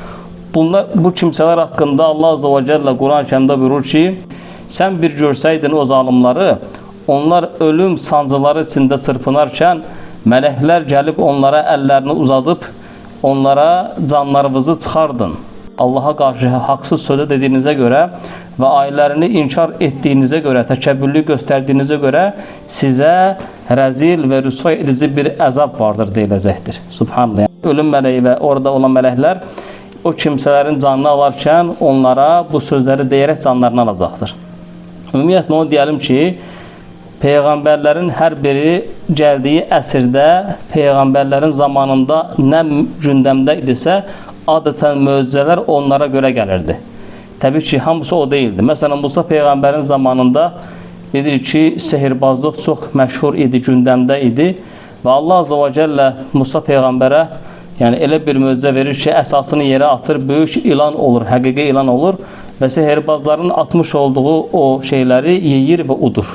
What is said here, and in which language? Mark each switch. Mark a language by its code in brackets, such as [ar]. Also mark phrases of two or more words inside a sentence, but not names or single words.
[az] Bu kimsələr haqqında Allah Azze ve Celle Quran-ı Kərimdə buyurur ki, sən bir görsəydin o zalimları, onlar ölüm sancıları içində çırpınarkən mələklər gəlib onlara əllərini uzadıb onlara canlarınızı çıxardın. [tr] Allah'a karşı haksız sözü dediğinize göre ve ayelerini inkar ettiğinize göre, təkəbbürlü gösterdiğinize göre size rezil ve rüsva edici bir əzab vardır deyiləcəkdir. Subhanallah. Yani ölüm meleği ve orada olan melekler o kimselerin canını alarken onlara bu sözleri [az] deyərək canlarını alacaqdır. Ümumiyyətlə onu [tr] diyelim ki, peygamberlerin her biri geldiği [az] əsrdə, peygamberlerin zamanında nə gündəmdə idisə, adətən möcüzələr onlara görə gəlirdi. Təbii ki, hamısı o değildi. Məsələn, Musa Peyğəmbərin zamanında bilirik ki, sehirbazlıq çox məşhur idi, gündəmdə idi. Və Allah Azze ve Celle Musa Peyğəmbərə yəni elə bir möcüzə verir ki, əsasını yerə atır, böyük ilan olur, həqiqi ilan olur və sehirbazların atmış olduğu o şeyləri yeyir və udur.